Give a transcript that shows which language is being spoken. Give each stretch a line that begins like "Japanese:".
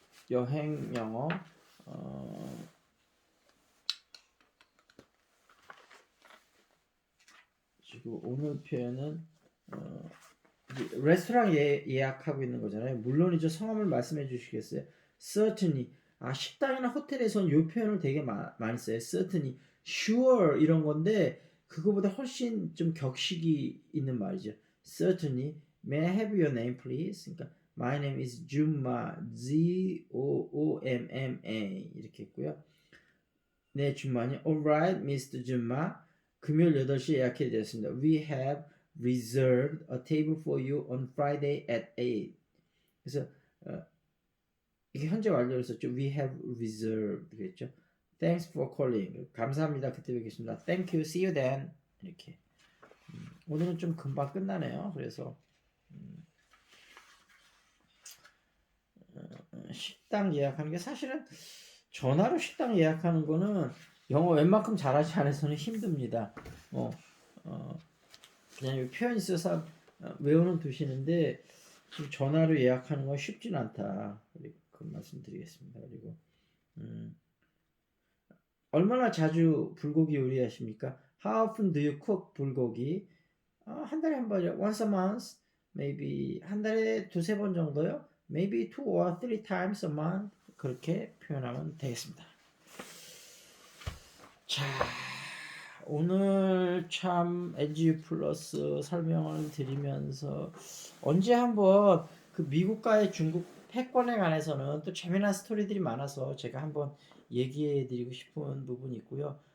Korean: 여행 영어 지금 오늘 표현은 레스토랑 예약하고 있는 거잖아요. 물론이죠. 성함을 말씀해 주시겠어요?
English: Certainly.
Korean: 식당이나 호텔에서는 이 표현을 되게 많이 써요.
English: Certainly, sure
Korean: 이런 건데 그거보다 훨씬 좀 격식이 있는 말이죠.
English: Certainly, may I have your name, please?
Korean: 그러니까
English: my name is Jumma, Z-O-O-M-M-A
Korean: 이렇게 했고요. 네, 준마님.
English: Alright, Mr. 준마.
Korean: 금요일 8시 예약해 드렸습니다.
English: We have reserved a table for you on Friday at 8.
Korean: 그래서 이게 현재 완료를 썼죠.
English: We have reserved
Korean: 그랬죠.
English: Thanks for calling.
Korean: 감사합니다. 그때 뵙겠습니다.
English: Thank you. See you then.
Korean: 이렇게. 오늘은 좀 금방 끝나네요. 그래서 식당 예약하는 게 사실은 전화로 식당 예약하는 거는 영어 웬만큼 잘하지 않아서는 힘듭니다. 그냥 표현 있어서 외우는 두시는데 지금 전화로 예약하는 건 쉽진 않다. 그 말씀드리겠습니다. 그리고 얼마나 자주 불고기 요리하십니까?
English: How often do you cook 불고기?
Korean: 한 달에 한 번이요.
English: Once a month, maybe
Korean: 한 달에 두세 번 정도요.
English: Maybe 2 or 3 times a month.
Korean: 그렇게 표현하면 되겠습니다. 자, 오늘 참 NGU 플러스 설명을 드리면서 언제 한번 그 미국과의 중국 패권에 관해서는 또 재미난 스토리들이 많아서 제가 한번 얘기해 드리고 싶은 부분이 있고요.